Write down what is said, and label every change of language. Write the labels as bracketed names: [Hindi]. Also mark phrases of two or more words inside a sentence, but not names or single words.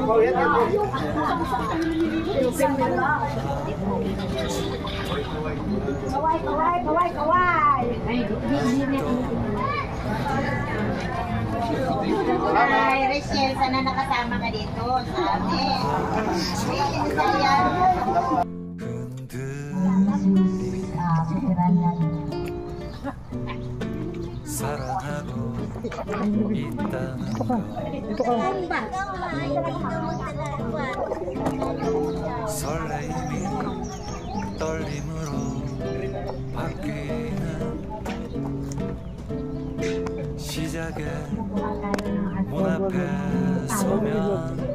[Filipino] Ay, Rachel, sana nakasama ka dito sa amin. [Korean] 사랑하고 있다는 거 설레임이 떨림으로 바뀌는 시작의 문 앞에 서면